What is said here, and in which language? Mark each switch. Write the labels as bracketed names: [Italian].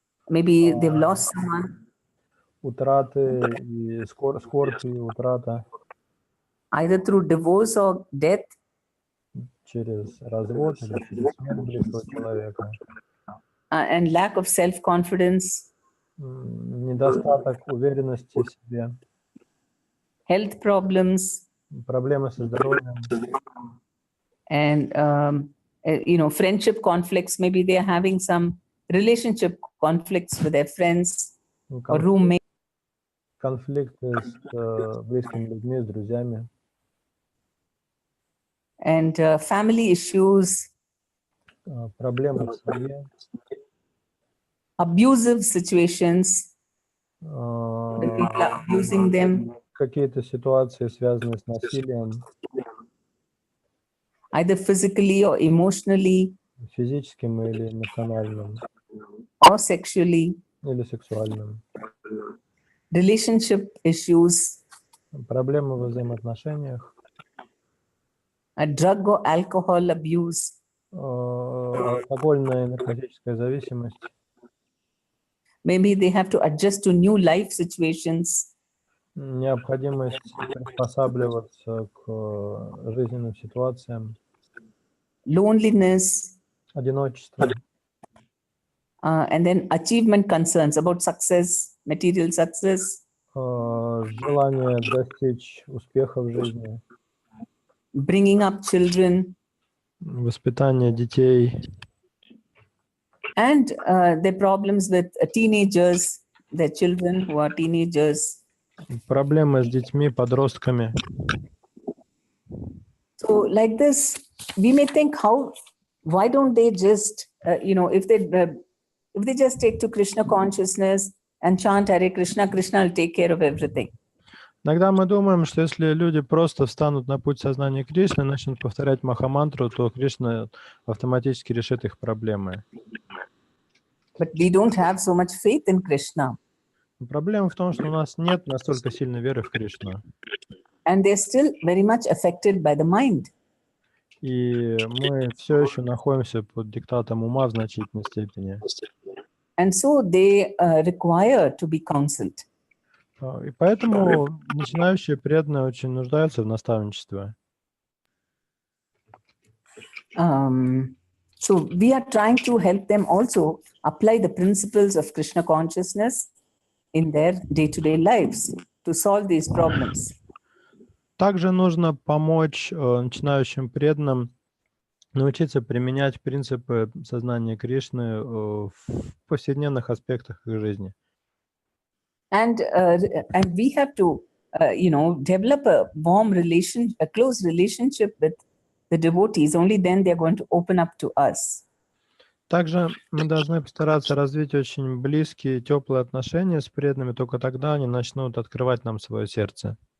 [English] Maybe they've lost someone, [Russian] утраты и скорбь и утрата [English] either through divorce or death, [Russian] через развод или через смерть близкого человека, [English] and lack of self-confidence, [Russian] недостаток уверенности в себе, [English] health problems, [Russian] проблемы со здоровьем, [English] and friendship conflicts. Maybe they are having some relationship conflicts with their friends or roommates. [Russian] конфликты с близкими людьми, с друзьями, [English] And family issues, [Russian] проблемы в семье, [English] abusive situations, when people are abusing them, [Russian] какие-то ситуации, связанные с насилием, [English] either physically or emotionally [Russian] физическим или эмоциональным, [English] or sexually, [Russian] или сексуальным, [English] relationship issues, [Russian] проблемы во взаимоотношениях, [English] drug or alcohol abuse, [Russian] алкогольная и наркотическая зависимость, [English] maybe they have to adjust to new life situations, [Russian] необходимость приспосабливаться к жизненным ситуациям, [English] loneliness, [Russian] одиночество, [English] and then achievement concerns about success, material success, [Russian] желание достичь успеха в жизни, [English] bringing up children, [Russian] воспитание детей, [English] and their problems with teenagers, their children who are teenagers. [Russian] проблемы с детьми, подростками. [English] So like this, we may think, why don't they just, if they just take to Krishna consciousness and chant Hare Krishna, Krishna will take care of everything. [Russian] Иногда мы думаем, что если люди просто встанут на путь сознания Кришны и начнут повторять Махамантру, то Кришна автоматически решит их проблемы. [English] But we don't have so much faith in Krishna. [Russian] Проблема в том, что у нас нет настолько сильной веры в Кришну. [English] And they're still very much affected by the mind. [Russian] И мы все еще находимся под диктатом ума в значительной степени. [English] And so they require to be counseled. [Russian] И поэтому начинающие преданные очень нуждаются в наставничестве. [English] So we are trying to help them also apply the principles of Krishna consciousness in their day-to-day lives to solve these problems. [Russian] Также нужно помочь начинающим преданным научиться применять принципы сознания Кришны в повседневных аспектах их жизни. [English] And we have to, develop a warm relation, a close relationship with the devotees. Only then they are going to open up to us. [Russian] Также мы должны постараться развить очень близкие, теплые отношения с преданными, только тогда они начнут открывать нам свое сердце.